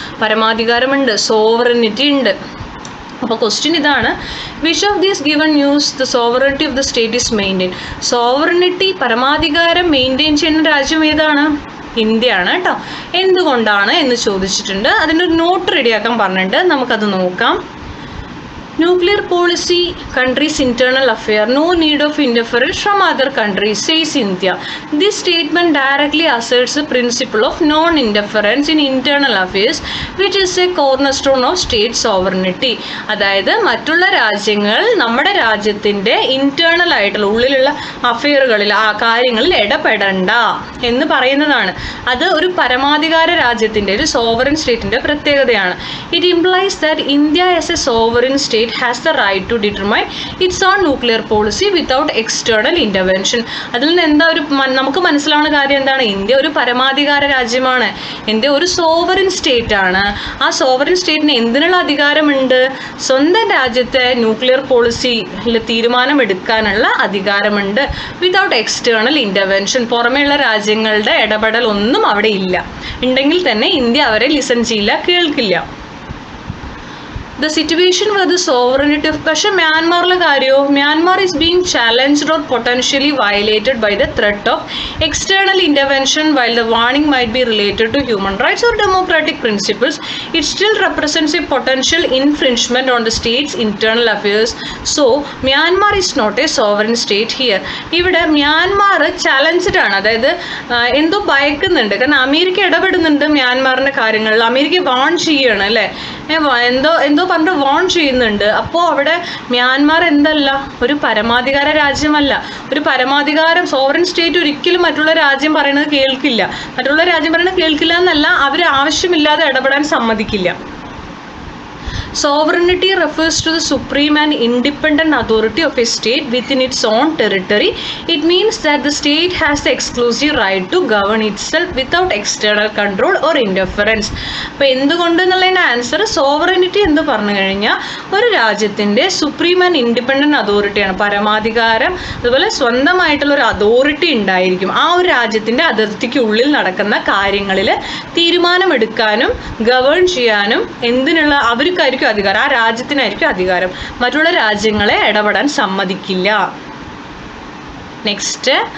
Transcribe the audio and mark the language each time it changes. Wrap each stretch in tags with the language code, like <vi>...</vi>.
<ml>പരമാധികാരമുണ്ട്, sovereignty ഉണ്ട്. അപ്പോൾ question ഇതാണ്,</ml> <en>Which of these given news the sovereignty of the state is maintain.</en> <ml>Sovereignty, പരമാധികാരം maintain ചെയ്യുന്ന രാജ്യം ഏതാണ്? ഇന്ത്യയാണ് കേട്ടോ. എന്തുകൊണ്ടാണ് എന്ന് ചോദിച്ചിട്ടുണ്ട്. അതിനൊരു നോട്ട് റെഡിയാക്കാൻ പറഞ്ഞിട്ടുണ്ട്, നമുക്കത് നോക്കാം.</ml> <en>Nuclear policy countries internal affair, no need of interference from other countries, says India. This statement directly asserts the principle of non-interference in internal affairs, which is a cornerstone of state sovereignty.</en> <ml>അതായത് മറ്റുള്ള രാജ്യങ്ങൾ നമ്മുടെ രാജ്യത്തിൻ്റെ internal ആയിട്ടുള്ള ഉള്ളിലുള്ള അഫെയറുകളിൽ, ആ കാര്യങ്ങളിൽ ഇടപെടണ്ട എന്ന് പറയുന്നതാണ്. അത് ഒരു പരമാധികാര രാജ്യത്തിൻ്റെ, ഒരു സോവറിൻ സ്റ്റേറ്റിൻ്റെ പ്രത്യേകതയാണ്.</ml> <en>It implies that India as a sovereign state has the right to determine its own nuclear policy without external intervention.</en> <ml>അതിൽ നിന്ന് എന്താ നമുക്ക് മനസ്സിലാവുന്ന കാര്യം എന്താണ്? ഇന്ത്യ ഒരു പരമാധികാര രാജ്യമാണ്. ഇന്ത്യ ഒരു സോവറിൻ സ്റ്റേറ്റ് ആണ്. ആ സോവറിൻ സ്റ്റേറ്റിന് എന്തിനുള്ള അധികാരമുണ്ട്? സ്വന്തം രാജ്യത്തെ ന്യൂക്ലിയർ പോളിസിയിൽ തീരുമാനമെടുക്കാനുള്ള അധികാരമുണ്ട്.</ml> <en>without external intervention,</en> <ml>പുറമേയുള്ള രാജ്യങ്ങളുടെ ഇടപെടൽ ഒന്നും അവിടെ ഇല്ല. ഉണ്ടെങ്കിൽ തന്നെ ഇന്ത്യ അവരെ ലിസൺ ചെയ്യില്ല, കേൾക്കില്ല.</ml> <en>The situation where the sovereignty of</en> <ml>പക്ഷേ മ്യാൻമാറിലെ കാര്യമോ,</ml> <en>Myanmar is being challenged or potentially violated by the threat of external intervention. While the warning might be related to human rights or democratic principles, it still represents a potential infringement on the state's internal affairs. So Myanmar is not a sovereign state here.</en> <ml>ഇവിടെ Myanmar challenged ആണ്, അതായത് എന്തോ ഭയക്കുന്നുണ്ട്. കാരണം America ഇടപെടുന്നുണ്ട് മ്യാൻമാറിൻ്റെ കാര്യങ്ങളിൽ, America warn ചെയ്യാണ് അല്ലേ, എന്തോ പറഞ്ഞിട്ട് വാൺ ചെയ്യുന്നുണ്ട്. അപ്പോൾ അവിടെ മ്യാൻമാർ എന്തല്ല, ഒരു പരമാധികാര രാജ്യമല്ല. ഒരു പരമാധികാരം സോവറിൻ സ്റ്റേറ്റ് ഒരിക്കലും മറ്റുള്ള രാജ്യം പറയുന്നത് കേൾക്കില്ല. മറ്റുള്ള രാജ്യം പറയുന്നത് കേൾക്കില്ല എന്നല്ല, അവർ ആവശ്യമില്ലാതെ ഇടപെടാൻ സമ്മതിക്കില്ല.</ml> <en>Sovereignty refers to the supreme and independent authority of a state within its own territory. It means that the state has the exclusive right to govern itself without external control or interference.</en> <ml>അപ്പോൾ എന്തുകൊണ്ടെന്നുള്ളതിൻ്റെ answer sovereignty എന്ന് പറഞ്ഞു കഴിഞ്ഞാൽ ഒരു രാജ്യത്തിൻ്റെ supreme and independent അതോറിറ്റിയാണ്, പരമാധികാരം. അതുപോലെ സ്വന്തമായിട്ടുള്ള ഒരു അതോറിറ്റി ഉണ്ടായിരിക്കും. ആ ഒരു രാജ്യത്തിൻ്റെ അതിർത്തിക്കുള്ളിൽ നടക്കുന്ന കാര്യങ്ങളിൽ തീരുമാനമെടുക്കാനും ഗവേൺ ചെയ്യാനും എന്തിനുള്ള അവർക്കായിരിക്കും അധികാരം, ആ രാജ്യത്തിനായിരിക്കും അധികാരം. മറ്റുള്ള രാജ്യങ്ങളെ ഇടപെടാൻ സമ്മതിക്കില്ല. നെക്സ്റ്റ്,</ml>